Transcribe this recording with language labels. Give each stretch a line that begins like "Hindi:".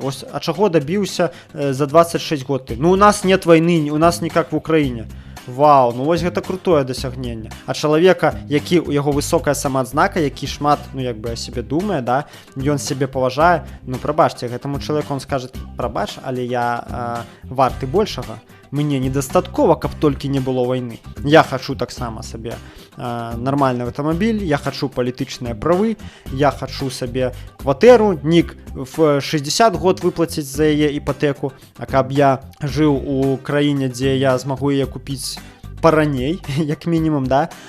Belarusian: Ось, а чаго добіўся за 26 год ты?
Russian: Ну, у нас нет войны, у нас не как в Украине.
Belarusian: Вау, ну вось гэта крутое дасягненне. А чалавека, які у яго высокая самаадзнака, які шмат, ну як бы о себе думае, да, ён себе паважае, ну прабачце, гэтаму чалавеку
Russian: он скажет:
Belarusian: прабач, але я варты большага. Мне недастаткова, каб толькі не было войны. Я хочу таксама сабе нармальны аўтамабіль, я хочу палітычныя правы, я хочу сабе кватэру, нік в 60 год выплаціць за яе іпатэку, а каб я жыў у краіне, дзе я змагу яе купіць параней, як мінімум, да?